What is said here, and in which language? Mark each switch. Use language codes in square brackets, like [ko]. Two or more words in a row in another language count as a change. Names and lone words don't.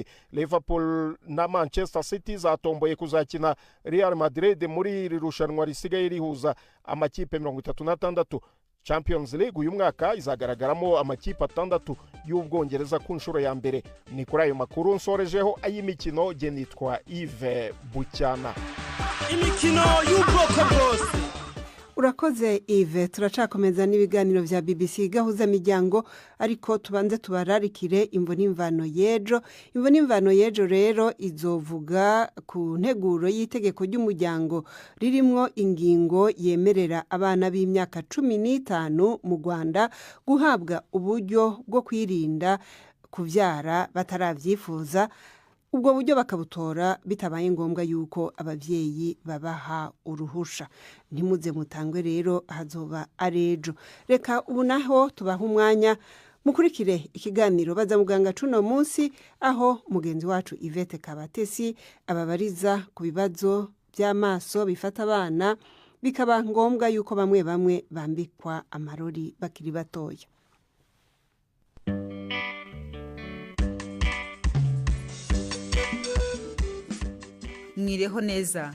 [rw] Liverpool na Manchester City zatomboye kuzakina Real Madrid muri iri rushanwa risigaye rihuza amakipe 36. Champions League uyu mwaka izagaragaramo amakipe 6 y'Ubwongereza ku nshuro ya mbere. Ni kuri ayo makuru nsorejeho ay'imikino, je nitwa Yves Bucyana. Imikino y'ubwoko bwose. [rn] Urakoze Yves, turacakomeza n'ibiganiro vya BBC gahuza miryango, ariko tubanze tubararikire imvo n'imvano yejo. Imvo n'imvano yejo rero izovuga ku nteguro y'itegeko ry'umuryango ririmwo ingingo yemerera abana b'imyaka 15 mu Rwanda guhabwa uburyo bwo kwirinda kuvyara bataravyifuza. Ubwo buryo bakabutora bitabaye ngombwa yuko abavyeyi babaha uruhusha. Ntimuze mutangwe rero hazoba arejo. Reka ubu naho tubaha umwanya mukurikire ikiganiro baza muganga cuno munsi, aho mugenzi wacu Yvette Kabatesi ababariza ku bibazo by'amaso bifata abana bikaba ngombwa yuko bamwe bambikwa amarori bakiri batoya. Mwireho neza.